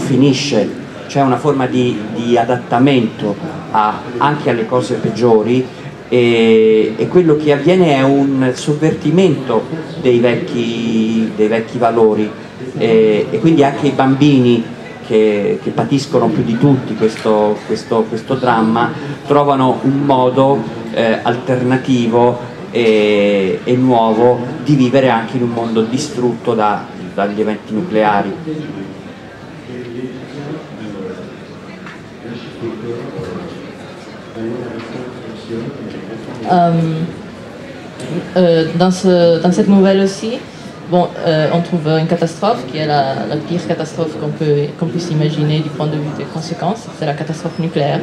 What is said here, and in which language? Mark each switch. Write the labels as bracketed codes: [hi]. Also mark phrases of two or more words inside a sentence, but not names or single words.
[it] finisce, c'è una forma di adattamento anche alle cose peggiori, e quello che avviene è un sovvertimento dei vecchi valori, e quindi anche i bambini che patiscono più di tutti questo dramma trovano un modo alternativo e nuovo di vivere anche in un mondo distrutto dagli eventi nucleari. [fr] Dans cette nouvelle aussi, bon, on trouve une catastrophe qui est la pire catastrophe qu'on puisse imaginer du point de vue des conséquences, c'est la catastrophe nucléaire.